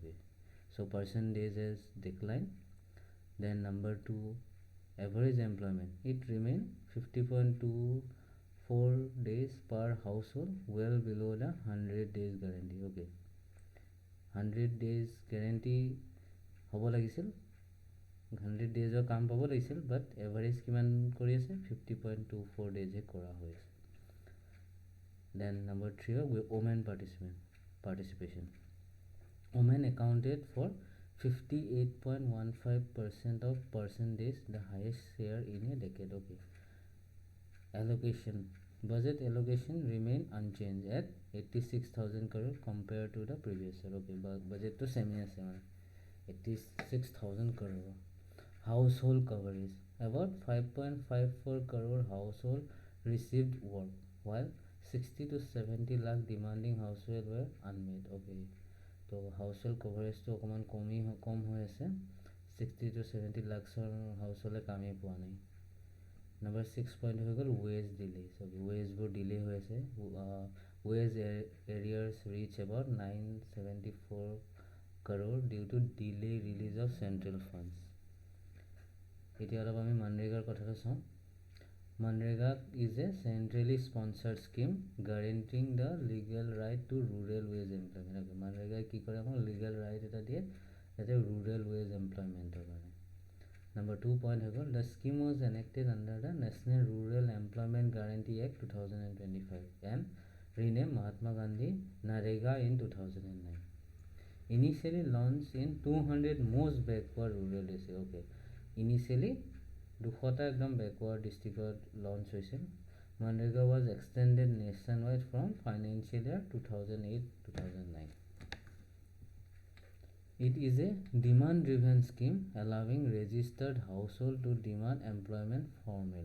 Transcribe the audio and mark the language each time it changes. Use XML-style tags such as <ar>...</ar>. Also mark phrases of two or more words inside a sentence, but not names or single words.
<en>Okay, so percentage has declined. Then number two, average employment, it remained 50.24 days per household, well below the 100 days guarantee. Okay, 100 days guarantee</en> <as>হ'ব লাগিছিল 100 days কাম পাব লাগিছিল</as> <en>but average</en> <as>কিমান কৰি আছে 50.24 days কৰা হৈ আছে</as> <en>then number 3 women participation women accounted for 58.15% of percentage, the highest share in a decade. Okay, allocation, budget allocation remained unchanged at 86,000 crore compared to the previous year. Okay, budget</en> <as>to same ase 86,000 crore.</as> <en>Household coverage, about 5.54 crore household received work, while 60 to 70 lakh demanding household were unmet. Okay, so household coverage</en> <as>to অকমান কম হৈ আছে 60 to 70 lakhsৰ household কামেই পোৱা নাই.</as> <en>Number 6 point</en> <as>হৈ গ'ল</as> <en>wage delay. So wage বোৰ delay</en> <as>হৈ আছে.</as> <en>Wage arrears reach about 974 crore due to delay release of central funds.</en> <as>এতিয়া অলপ আমি মনৰেগাৰ কথাটো চাওঁ.</as> <en>Manrega is a centrally sponsored scheme guaranteeing the legal right to rural wage employment.</en> <as>Okay, Manrega কি কৰে আমাক</as> <en>legal right</en> <as>এটা দিয়ে যাতে</as> <en>rural wage employment</en> <as>কাৰণে.</as> <en>Number 2 point</en> <as>হৈ গ'ল,</as> <en>the scheme was enacted under the National Rural Employment Guarantee Act 2025 and renamed Mahatma Gandhi Narega in 2009. Initially launched in 200 most backward rural districts.</en> <as>Okay, initially 200টা একদম</as> <en>backward districtত</en> <as>launch হৈছিল.</as> <en>Manrega was extended nationwide from financial year 2008-2009. It is a demand-driven scheme allowing registered household to demand employment formally.</en>